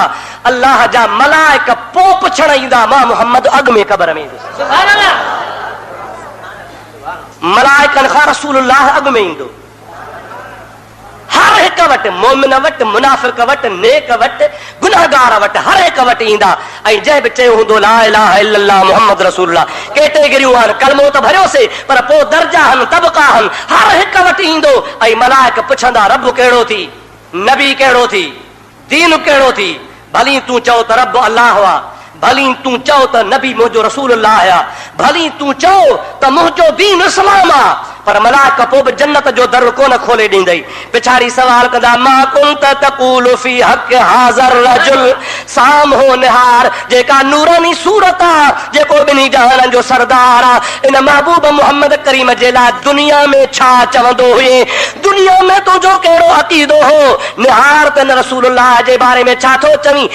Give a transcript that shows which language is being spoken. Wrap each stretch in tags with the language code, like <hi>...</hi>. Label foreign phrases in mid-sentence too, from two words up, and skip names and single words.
<sd>अल्लाह जा मलाइक पोइ पुछण ईंदा, मां मुहम्मद अॻ में क़ब्र में ईंदुसि। मलाइकनि खां रसूलुल्लाह अॻ में ईंदो। हर हिक वटि, मोमिन वटि, मुनाफ़िक़ वटि, नेक वटि, गुनाहगार वटि, हर हिक वटि ईंदा। ऐं जंहिं बि चयो हूंदो</sd> <ar>لا إله إلا الله محمد رسول الله,</ar> <sd>कैटेगरियूं आहिनि, कलमो त भरियोसीं पर पोइ दर्जा आहिनि, तबका आहिनि, हर हिक वटि ईंदो। ऐं मलाइक पुछंदा रब कहिड़ो थी, नबी कहिड़ो थी, दीन कहिड़ो थी। भली तूं चओ त रब अल्लाह हुआ, भली तूं चओ त नबी मुंहिंजो रसूलुल्लाह आहे, भली तूं चओ त मुंहिंजो दीन इस्लाम आहे, पर मलाइक पोइ बि जन्नत जो दर कोन खोले ॾींदई। पिछाड़ी सवाल कंदा</sd> <ar>ما كنت تقول في حق هذا الرجل</ar> <sd>साम हो निहार। जेका नूरानी सूरत आहे, जेको ॿिन्ही जहाननि जो सरदार आहे, इन महबूब मुहम्मद करीम जे लाइ दुनिया में छा चवंदो हुए, दुनिया में तुंहिंजो कहिड़ो अक़ीदो हो। निहार त न रसूलुल्लाह जे बारे में छा थो चवीं।</sd>